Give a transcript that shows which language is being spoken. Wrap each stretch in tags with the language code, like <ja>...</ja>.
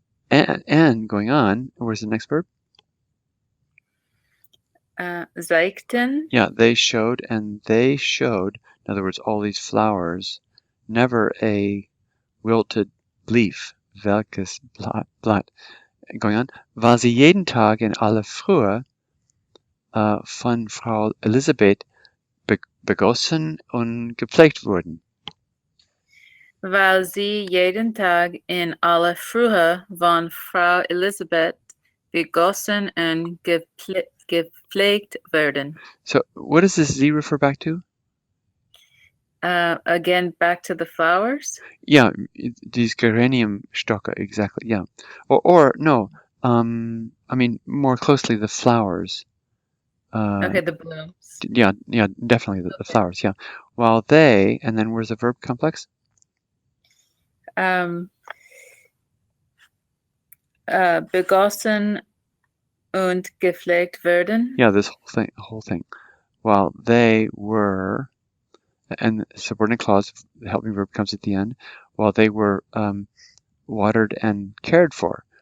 <en>And going on, where's the next verb?</en> <de>Zeigten.</de> <en>Yeah, they showed, in other words, all these flowers, never a wilted leaf,</en> <de>welkes Blatt.</de> <en>Going on,</en> <de>war sie jeden Tag in aller Frühe von Frau Elisabeth begossen und gepflegt wurden. Weil sie jeden Tag in aller Frühe von Frau Elisabeth begossen und gepflegt werden.</de> <en>So what does this Z refer back to? Again, back to the flowers? Yeah, these Geraniumstocke, exactly, yeah. Or no, I mean, more closely the flowers. Okay, the blooms. Yeah, definitely the flowers, yeah. While they, and then where's the verb complex?</en> <de>Begossen und gepflegt werden.</de> <en>Yeah, this whole thing. While they were, and the subordinate clause, the helping verb comes at the end. While they were watered and cared for.</en>